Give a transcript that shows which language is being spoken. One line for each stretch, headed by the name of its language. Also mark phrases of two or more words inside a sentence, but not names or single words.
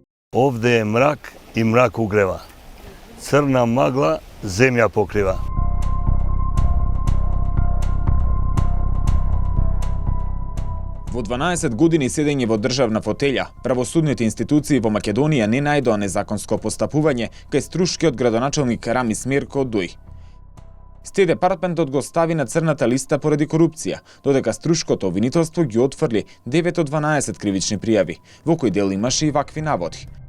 Serbian: Ovde je mrak i mrak ugreva. Crna magla zemlja pokriva.
Macedonian: Во 12 години седење во државна фотелја, правосудните институции во Македонија не најдоа незаконско постапување кај струшкиот градоначалник Рамис Мерко од Дуј. Стеј департментот го стави на црната листа поради корупција, додека струшкото обвинителство ги отфрли 9 од 12 кривични пријави, во кој дел имаше и вакви наводи.